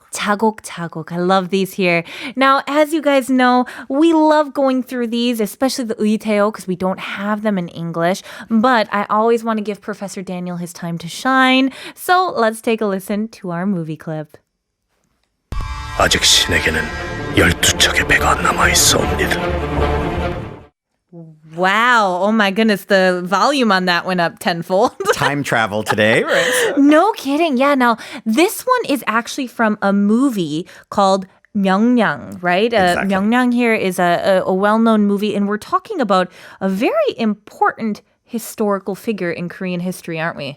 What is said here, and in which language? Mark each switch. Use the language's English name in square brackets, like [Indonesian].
[English] 차곡차곡. I love these here. Now, as you guys know, we love going through these, especially the 의태어, because we don't have them in English. But I always want to give Professor Daniel his time to shine. So let's take a listen to our movie clip. [Korean] 아직 신에게는 12척의 배가 남아있사옵니다. [English] Wow. Oh my goodness. The volume on that went up tenfold. Time travel today, right? No kidding. Yeah. Now, this one is actually from a movie called 명량, right? Exactly. 명량 here is a well-known movie, and we're talking about a very important historical figure in Korean history, aren't we?